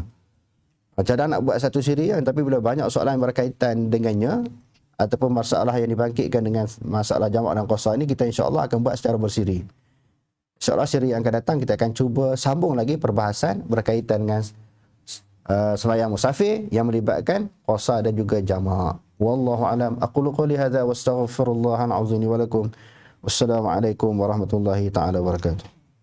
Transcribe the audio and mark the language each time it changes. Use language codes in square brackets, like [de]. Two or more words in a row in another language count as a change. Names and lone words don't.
[ms] Cadang nak buat satu siri yang, tapi bila banyak soalan yang berkaitan dengannya ataupun masalah yang dibangkitkan dengan masalah jamak dan qasar ini, kita [ar] إن شاء الله [ms] akan buat secara bersiri. [ar] إن شاء الله [ms] siri yang akan datang kita akan cuba sambung lagi perbahasan berkaitan dengan sembahyang musafir yang melibatkan qasar dan juga jamak. [ar] والله أعلم. أقول قولي هذا وأستغفر الله العظيم ولكم. والسلام عليكم ورحمة الله تعالى وبركاته.